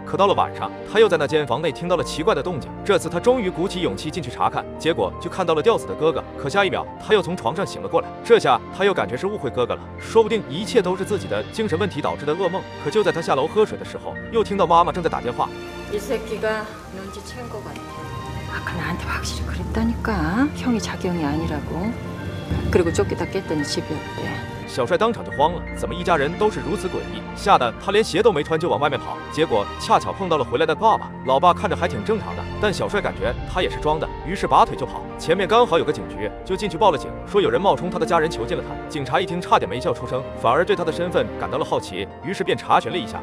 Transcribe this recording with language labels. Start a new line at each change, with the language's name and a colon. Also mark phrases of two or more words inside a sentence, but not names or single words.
Chinese: 可到了晚上，他又在那间房内听到了奇怪的动静。这次他终于鼓起勇气进去查看，结果就看到了吊死的哥哥。可下一秒他又从床上醒了过来，这下他又感觉是误会哥哥了，说不定一切都是自己的精神问题导致的噩梦。可就在他下楼喝水的时候，又听到妈妈正在打电话。
Korean: 아까 나한테 확실히 그랬다니까. 형이 자기 형이 아니라고. 그리고 쫓기다 깼더니 집이었대.
Chinese: 小帅当场就慌了，怎么一家人都是如此诡异？吓得他连鞋都没穿就往外面跑，结果恰巧碰到了回来的爸爸。老爸看着还挺正常的，但小帅感觉他也是装的， 于是拔腿就跑。前面刚好有个警局，就进去报了警，说有人冒充他的家人囚禁了他。警察一听，差点没笑出声，反而对他的身份感到了好奇，于是便查询了一下。